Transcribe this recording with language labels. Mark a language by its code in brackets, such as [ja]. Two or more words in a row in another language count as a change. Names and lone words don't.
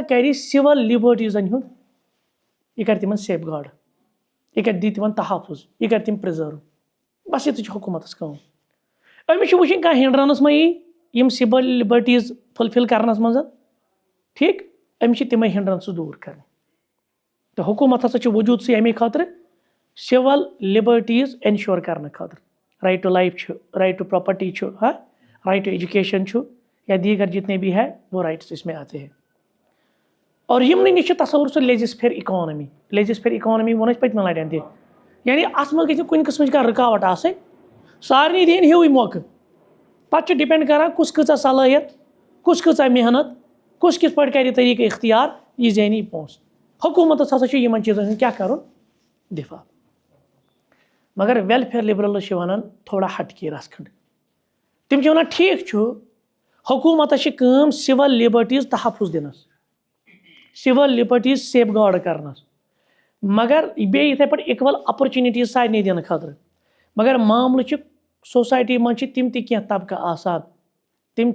[ks] کَرِ [en] civil liberties [ks] ہُنٛد یہِ کَرِ تِمن سیف گاڈ یہِ کَرِ دی تِمن تحفظ یہِ کَرِ تِم پرٛزٲرٕو بَس یِتُے چھُ حکوٗمتَس کٲم أمِس چھُ وٕچھِنۍ کانٛہہ ہِنڈرَنٕس مہ یی یِم [en] civil liberties [ks] فُلفِل کَرنَس منٛز ٹھیٖک أمِس چھِ تِمے ہِنڈرَنسہٕ دوٗر کَرٕنۍ تہٕ حکوٗمت ہسا چھُ وجوٗدسٕے اَمے خٲطرٕ [en] civil liberties [ks] اِنشور کَرنہٕ خٲطرٕ [en] right to life [ks] چھُ [en] right to property [ks] چھُ ہاں [en] right to education [ks] چھُ [ur] یا دیٖگر جتنے بھی ہے وہ رائٹس اس میں آتے ہیں اور [ks] یِمنٕے نِش چھُ تصوُر سُہ [en] laissez-faire economy laissez-faire economy [ks] ووٚن اَسہِ پٔتمہِ لٹہِ تہِ یعنی اَتھ منٛز گژھِ نہٕ کُنہِ قٕسمٕچ کانٛہہ رُکاوٹ آسٕنۍ سارنٕے دِیِن ہیوٗوٕے موقعہٕ پَتہٕ چھُ ڈِپٮ۪نٛڈ کران کُس کۭژاہ صلٲحیت کُس کۭژاہ محنت کُس کِتھ پٲٹھۍ کَرِ طٔریٖقہٕ اختیار یہِ زینہِ یہِ پونٛسہٕ حکوٗمتَس ہسا چھُ یِمن چیٖزن ہُنٛد کیٛاہ کَرُن دِفاع مگر [en] welfare liberals [ks] چھِ وَنان [ur] تھوڑا ہٹ کے [ks] رَژھ کھنٛڈ تِم چھِ وَنان ٹھیٖک چھُ حکوٗمتَس چھِ کٲم [en] civil liberties [ks] تحفظ دِنَس [en] civil liberties [ks] سیف گاڈ کَرنَس مگر بیٚیہِ یِتھَے پٲٹھۍ [en] equal opportunities [ks] سارنٕے دِنہٕ خٲطرٕ مگر معاملہٕ چھُ سوسایٹی منٛز چھِ تِم تہِ کینٛہہ طبقہٕ آسان تِم